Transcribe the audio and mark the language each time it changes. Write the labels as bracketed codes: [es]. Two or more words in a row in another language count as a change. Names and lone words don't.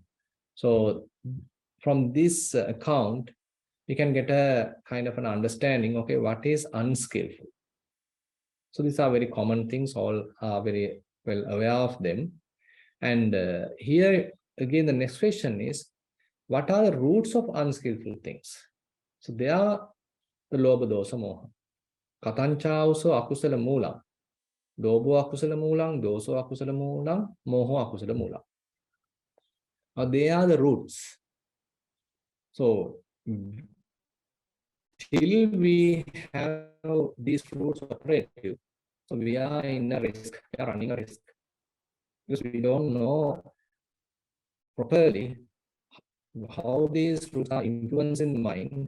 [en] So from this account, we can get a kind of an understanding, okay, what is unskillful? So these are very common things, all are very well aware of them. And here, again, the next question is, what are the roots of unskillful things? So they are the [pi] lobha dosa moha. Katanchauso akusala moolam. Lobo akusala moolam, doso akusala moolam, moho akusala moolam. [en] Now they are the roots. So till we have these roots operative, so we are in a risk, we are running a risk. Because we don't know properly how these roots are influencing the mind.